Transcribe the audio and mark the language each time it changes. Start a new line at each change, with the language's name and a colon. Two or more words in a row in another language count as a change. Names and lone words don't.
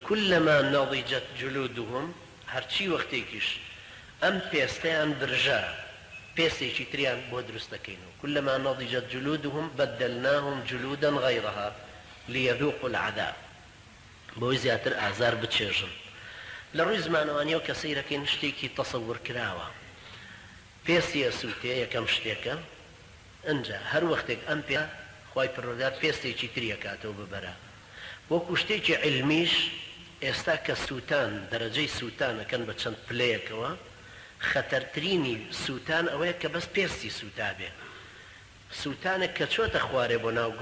Arabic: كلما نضجت جلودهم
Central Kurdish: هرچی وەختێکیش ئەم پێستەیان برژا پێستێکی تریان بۆ دروست دەکەینەوە
Arabic: كلما نضجت جلودهم بدلناهم جلودا غيرها ليذوقوا العذاب
Central Kurdish: بۆی زیاتر ئازار بچێژن لە ڕووی زمانەوانیەوە کە سەیرەکەین شتێکی تەسەور کراوە پێستی ئەسووتێ یەکەم شتێکە ئەنجا هەر وەختێک ئەم پێ خوای پەروەردگار پێستێکی تریەکاتەوە ببەرە وەکو شتێکی علمیش ئێستا کە سووتان دەرەجەی سووتانەکەن بە چەند پلەیەکەوە خەتەرترینی سووتان ئەوەیە کە بەس پێستی سووتا بێ سووتانێک کە چۆتە خوارێ بۆ ناو